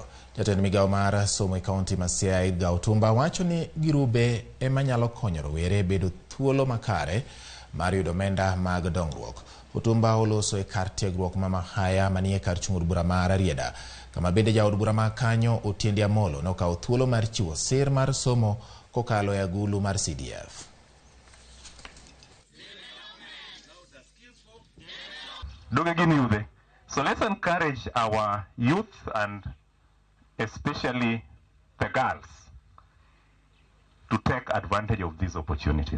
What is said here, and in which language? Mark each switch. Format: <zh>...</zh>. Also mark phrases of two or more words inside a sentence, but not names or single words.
<luo>Jatend migawo mar somo e kaunti ma Siaya Otumba wacho ni grube ema nyalo konyo rowere bedo thuolo makare mar yudo omenda mag dongruok. Otumba oloso e kar tiegruok ma Mahaya manie kar chung' od bura mar Rieda, kama bende jaod bura ma kanyo Otiende Amolo nokawo thuolo mar chiwo sir mar somo kokalo e agulu mar CDF.</luo> <en>So let's encourage our youth and especially the girls to take advantage of these opportunities.</en>